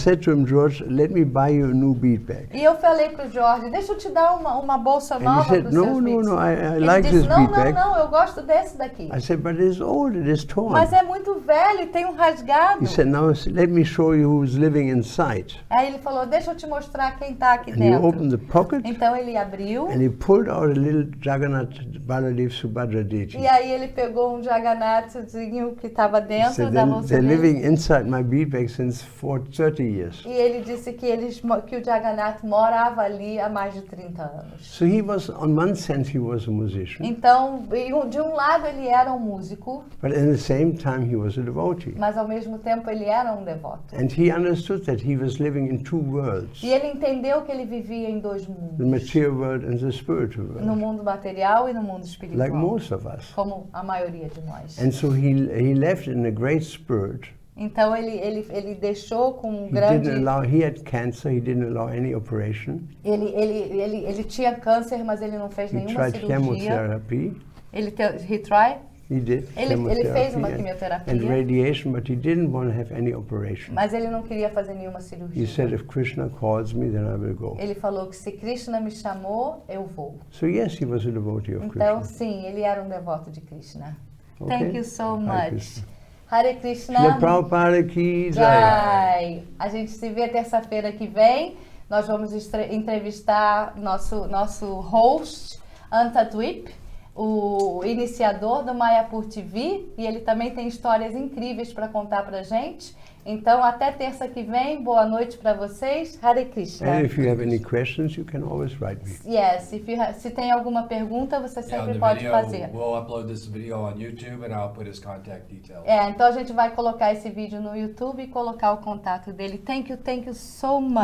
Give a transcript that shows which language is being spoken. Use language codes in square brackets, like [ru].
[en] And I said to him, George, let me buy you a new bead bag. [pt] E eu falei para o George, deixa eu te dar uma bolsa nova para os seus beads. [en] No, I [pt] Ele [en] like [pt] disse, [en] this bead bag. [pt] Não, eu gosto desse daqui. [en] I said, but it's old, it is torn. [pt] Mas é muito velho e tem rasgado. [en] He said, now let me show you who's living inside. [pt] Aí ele falou, deixa eu te mostrar quem está aqui [en] And [pt] dentro. [en] he opened the pocket. [pt] Então ele abriu. [en] And he pulled out a little Jagannath Baladev Subhadra deity. [pt] E aí ele pegou Jagannathzinho que estava dentro da bolsa [en] they're [pt] dele. [en] living inside my bead bag since 30 years. [pt] E ele disse que o Jagannath morava ali há mais de 30 anos. [en] So he was, on one sense, he was a musician. [pt] Então, de lado ele era músico. [en] But at the same time, he was a devotee. [pt] Mas ao mesmo tempo ele era devoto. [en] And he understood that he was living in 2 worlds. [pt] E ele entendeu que ele vivia em 2 mundos. [en] The material world and the spiritual world. [pt] No mundo material e no mundo espiritual. [en] Like most of us. [pt] Como a maioria de nós. [en] And so he left in a great spirit. [pt] Então ele deixou com grande. [en] He had cancer. He didn't allow any operation. [pt] Ele tinha câncer, mas ele não fez nenhuma cirurgia. [en] Chemotherapy. He tried. He did. [pt] Ele fez uma quimioterapia. [en] And radiation, but he didn't want to have any operation. [pt] Mas ele não queria fazer nenhuma cirurgia. [en] He said, if Krishna calls me, then I will go. [pt] Ele falou que se Krishna me chamou, eu vou. [en] So yes, he was a devotee of Krishna. [pt] Então sim, ele era devoto de Krishna. [en] Okay. Thank you so much. Hare Krishna. [hi] Prabhupada ki jai. [pt] A gente se vê terça-feira que vem. Nós vamos entrevistar nosso host, Antadwip, o iniciador do Mayapur TV, e ele também tem histórias incríveis para contar pra gente. Então, até terça que vem, boa noite para vocês. Hare Krishna. [en] And if you have any questions, you can always write me. [pt] Yes, se tem alguma pergunta, você sempre pode fazer. [en] We'll upload this video on YouTube and I'll put his contact details. [pt] Então a gente vai colocar esse vídeo no YouTube e colocar o contato dele. [en] Thank you so much.